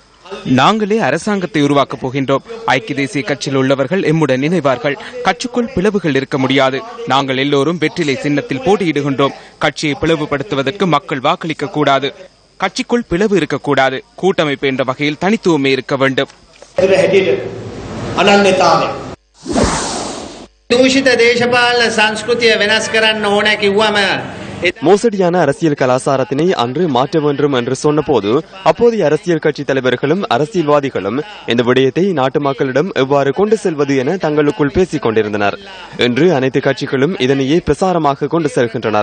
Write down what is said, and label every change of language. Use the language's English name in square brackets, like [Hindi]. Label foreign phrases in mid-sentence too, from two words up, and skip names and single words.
[Tamil] நாங்களே அரசாங்கத்தை உருவாக்கப் போகின்றோம். ஐக்கிய தேசிய கட்சியில் உள்ளவர்கள் எம்முடன் இணைவார்கள். கட்சிக்குள் பிளவுகள் இருக்க முடியாது. நாங்கள் எல்லோரும் வெற்றிலை சின்னத்தில் போட்டியிடுகின்றோம். கட்சியை பிளவுபடுத்துவதற்கு மக்கள் வாக்களிக்க கூடாது. கட்சிக்குள் பிளவு இருக்கக்கூடாது. கூட்டமைப்பு என்ற வகையில் தனித்துவமே இருக்க வேண்டும். [Sinhala] දූෂිත දේශපාලන සංස්කෘතිය වෙනස් කරන්න ඕන කිව්වම [Tamil] மோசடியான அரசியல் கலாச்சாரத்தினை அன்று மாற்ற வேண்டும் என்று சொன்னபோது அப்போதைய அரசியல் கட்சி தலைவர்களும் அரசியல்வாதிகளும் இந்த விடயத்தை நாட்டு மக்களிடம் எவ்வாறு கொண்டு செல்வது என தங்களுக்குள் பேசிக் கொண்டிருந்தனர். இன்று அனைத்து கட்சிகளும் இதனையே பிரசாரமாக கொண்டு செல்கின்றனர்.